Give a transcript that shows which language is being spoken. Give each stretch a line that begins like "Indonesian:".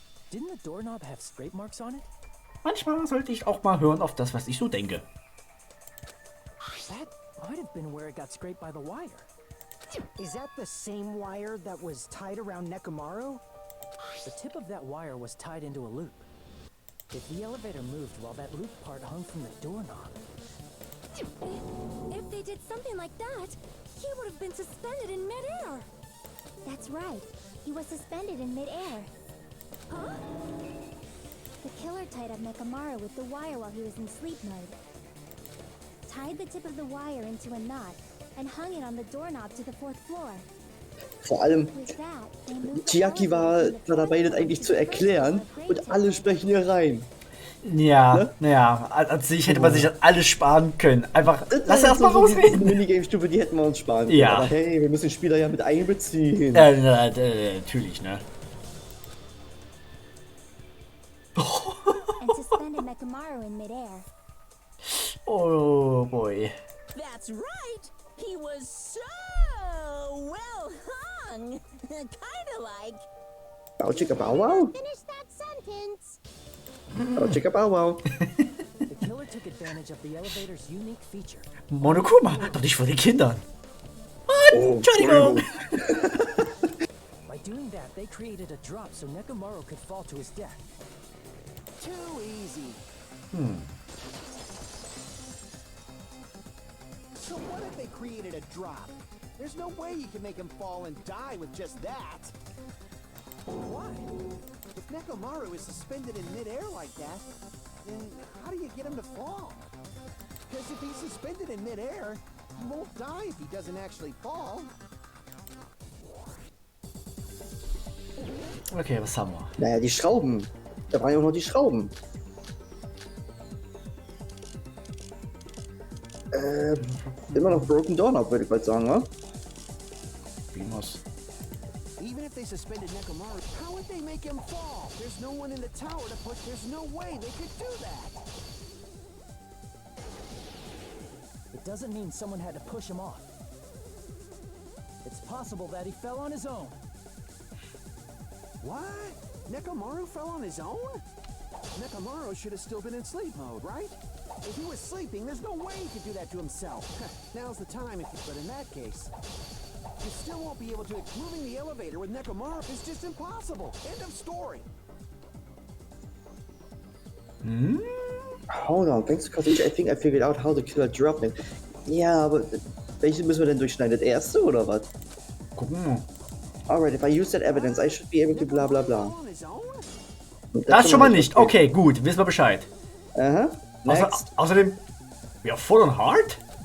English: Didn't the doorknob have scrape marks on it?
German: Manchmal sollte ich auch mal hören auf das, was ich so denke.
English: That might have been where it got scraped by the wire. Is that the same wire that was tied around Nekomaru? The tip of that wire was tied into a loop. If the elevator moved while that loop part hung from the doorknob, If they did something like that, he would have been suspended in midair. That's right. He was suspended in midair. Huh? The killer tied up Nekomaru with the wire while he was in sleep mode. Tied the tip of the wire into a knot and hung it on the doorknob to the 4th floor.
German: Vor allem,
English: With that, they moved the
German: Chiaki war dabei, das eigentlich zu erklären und alle sprechen hier rein. Ja, naja, an sich hätte man sich das alles sparen können. Einfach, lass erst mal Die rausreden. Minigame-Stufe, die hätten wir uns sparen können. Ja. Aber hey, wir müssen den Spieler ja mit einbeziehen. Natürlich, ne?
English: and suspended Nekomaru in midair. Oh boy. That's right. He was so well hung. Kinda like. Ciao, chicka, bow, wow. Finish that sentence. Ciao, chicka, bow, wow. The killer took advantage of the elevator's unique feature.
German: Monokuma, doch nicht von den Kindern. Oh, Entschuldigung.
English: By doing that, they created a drop so Nekomaru could fall to his death. Too easy. So what if they created a drop? There's no way you can make him fall and die with just that. Why? If Nekomaru is suspended in midair like that, then how do you get him to fall? Because if he's suspended in midair, he won't die if he doesn't actually fall.
German: Okay, was haben wir? Naja, die Schrauben. Da waren ja auch noch die Schrauben. Immer noch Broken Doorknob, würde ich bald sagen, wa? Binus.
English: Even if they suspended Nekomaru, how would they make him fall? There's no one in the tower to push. There's no way they could do that. It doesn't mean someone had to push him off. It's possible that he fell on his own. What? Nekomaru fell on his own? Nekomaru should have still been in sleep mode, right? If he was sleeping, there's no way he could do that to himself. Now's the time if you... But in that case, you still won't be able to... Moving the elevator with Nekomaru is just impossible. End of story. Hold on, thanks because I think I figured out how to kill a drop it.
German: Ja, aber welche müssen wir denn durchschneiden? Das erste oder was? Gucken wir.
English: Alright, if I use that evidence, I should be able to bla bla bla. Fall on his own?
German: Das schon mal nicht. Okay, gut, wissen wir Bescheid.
English: Aha. Next.
German: Außerdem, ja, voll und hart?